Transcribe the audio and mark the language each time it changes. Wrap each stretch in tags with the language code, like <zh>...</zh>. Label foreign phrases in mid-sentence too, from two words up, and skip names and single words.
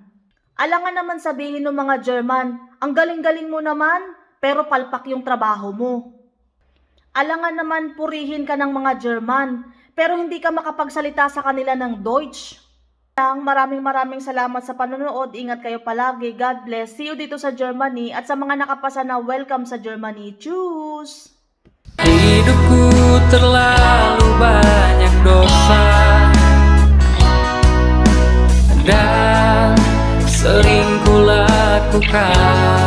<tl>Alangan naman sabihin ng mga German, ang galing-galing mo naman, pero palpak yung trabaho mo. Alangan naman purihin ka ng mga German, pero hindi ka makapagsalita sa kanila ng Deutsch. Maraming salamat sa panonood. Ingat kayo palagi.</tl> <en>God bless. See you</en> <tl>dito sa</tl> <en>Germany.</en> <tl>At sa mga nakapasa na, welcome sa Germany.</tl> <de>Tschüss!</de> <id>Hidupku terlalu banyak dosa dan sering kulakukan.</id>